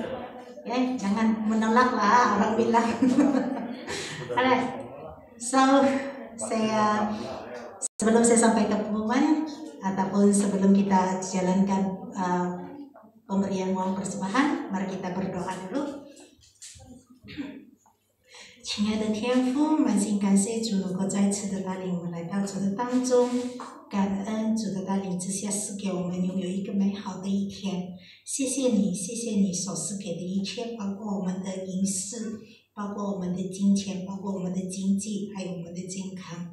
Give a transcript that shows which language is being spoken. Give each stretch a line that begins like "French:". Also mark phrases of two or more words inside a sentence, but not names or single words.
Malay: Jangan menolak lah orang bilang. Alright. So saya sebelum saya sampai ke pengumuman ataupun sebelum kita jalankan pemberian uang persembahan, mari kita berdoa dulu.
Chinese: 亲爱的天父，满心感谢主能够再次的带领我们来到主的当中，感恩主的带领之下赐给我们拥有一个美好的一天。谢谢你，谢谢你所赐给的一切，包括我们的饮食，包括我们的金钱，包括我们的经济，还有我们的健康。